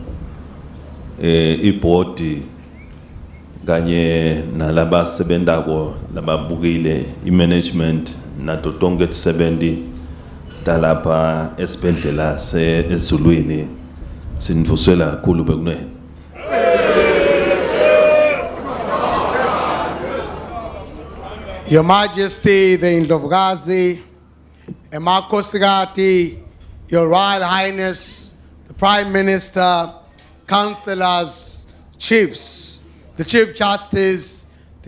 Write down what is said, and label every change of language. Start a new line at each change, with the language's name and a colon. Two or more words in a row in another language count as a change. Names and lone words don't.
Swati: ibhodi kanye nalabasebentako lababukile imanagement nato tonke tisebenzi talapha esibhedlela se-Ezulwini sinivusela kakhulu bekunene.
English: Your Majesty, the Ndlovukazi, Yemaswati, Your Royal Highness, the Prime Minister, councillors, chiefs, the Chief Justice, the